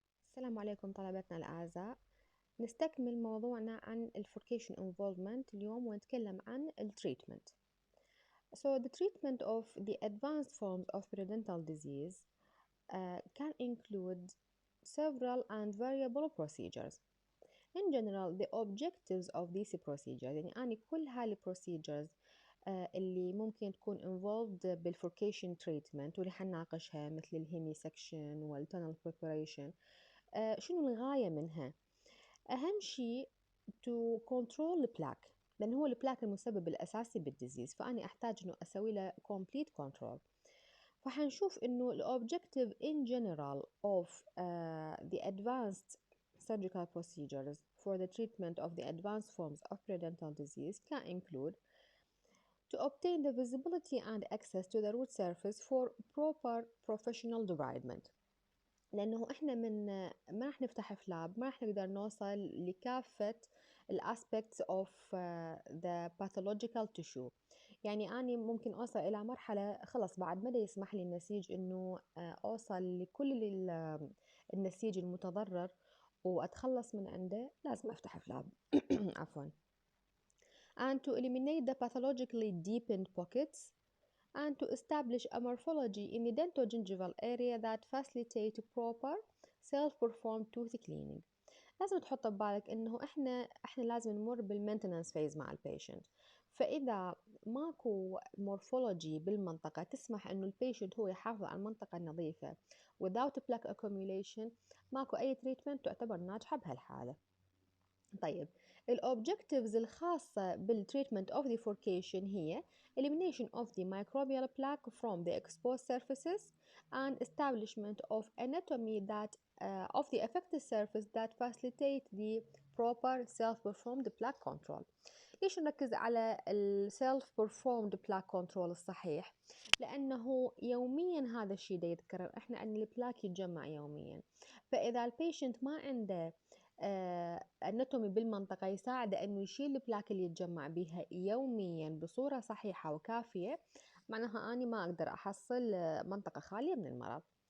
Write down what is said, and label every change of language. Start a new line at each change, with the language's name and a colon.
Arabic: السلام عليكم طلبتنا الأعزاء. نستكمل موضوعنا عن الفوركيشن involvement اليوم ونتكلم عن التريتمنت.
English: So the treatment of the advanced forms of periodontal disease can include several and variable procedures. In general, the objectives of these procedures
Arabic: يعني كل هاي procedures اللي ممكن تكون involved بالفوركيشن treatment واللي حنناقشها مثل الهيمي سكشن والتونل preparation. شنو الغاية منها؟ أهم شيء
English: to control the plaque،
Arabic: لأن هو البلاك المسبب الأساسي بالديزيز، فأنا أحتاج إنه أسوي له complete control. فحنشوف إنه
English: الobjective in general of the advanced surgical procedures for the treatment of the advanced forms of periodontal disease can include to obtain the visibility and access to the root surface for proper professional debridement.
Arabic: لأنه إحنا ما راح نفتح فلاب، ما راح نقدر نوصل لكافة الأسبكتس
English: of the pathological tissue.
Arabic: يعني أنا ممكن أوصل إلى مرحلة خلص بعد ما يسمح لي النسيج إنه أوصل لكل النسيج المتضرر وأتخلص من عنده، لازم أفتح فلاب. عفوا.
English: And to eliminate the pathologically deepened pockets and to establish a morphology in the dentogingival area that facilitate proper self-performed tooth cleaning.
Arabic: لازم تحط ببالك انه احنا لازم نمر بالمينتننس فيز مع البيشنت، فاذا ماكو مورفولوجي بالمنطقه تسمح انه البيشنت هو يحافظ على المنطقه النظيفه
English: without plaque accumulation،
Arabic: ماكو اي تريتمنت تعتبر ناجحه بهالحاله. طيب الأوبجكتيفز الخاصة بالتريتمنت
English: of the furcation هي elimination of the microbial plaque from the exposed surfaces and establishment of anatomy that of the affected surface that facilitate the proper self-performed plaque control.
Arabic: ليش نركز على ال self-performed plaque control الصحيح؟ لأنه يوميا هذا الشيء دا يتكرر، احنا عندنا البلاك يتجمع يوميا، فإذا البيشنت ما عنده اناتومي بالمنطقة يساعده انه يشيل البلاك اللي يتجمع بها يوميا بصورة صحيحة وكافية، معناها اني ما اقدر احصل منطقة خالية من المرض.